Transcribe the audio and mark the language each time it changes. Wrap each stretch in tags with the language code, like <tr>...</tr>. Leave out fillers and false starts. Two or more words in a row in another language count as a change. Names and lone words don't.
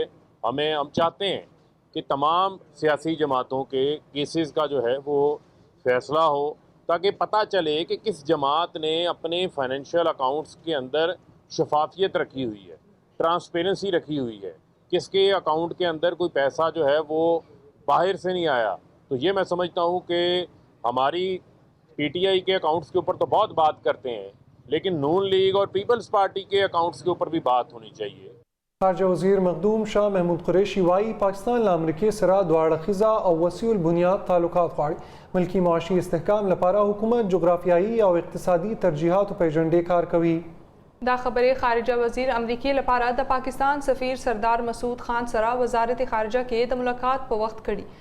<ur>ہم چاہتے ہیں کہ تمام سیاسی جماعتوں کے کیسز کا جو ہے وہ فیصلہ ہو، تاکہ پتا چلے کہ کس جماعت نے اپنے</ur> <en>financial accounts</en> <ur>کے اندر شفافیت رکھی ہوئی ہے، ٹرانسپیرنسی رکھی ہوئی ہے، کس کے اکاؤنٹ کے اندر کوئی پیسہ جو ہے وہ باہر سے نہیں آیا. تو یہ میں سمجھتا ہوں کہ ہماری پی ٹی آئی کے اکاؤنٹس کے اوپر تو بہت بات کرتے ہیں، لیکن نون لیگ اور پیپلز پارٹی کے اکاؤنٹس کے اوپر بھی بات ہونی چاہیے.</ur> <ps>خارجه وزیر مخدوم شاه محمود قریشي وایي پاکستان له امریکې سره دوه اړخیزه او وسیع البنیاد تعلقات غواړي. ملکی معاشي استحکام لپاره حکومت جغرافیایي او اقتصادي ترجیحاتو په ایجنډې کار کوي. دا خبرې خارجه وزیر امریکای لپاره د پاکستان سفیر سردار مسعود خان سره وزارت خارجه کې د ملاقات په وخت کړي.</ps>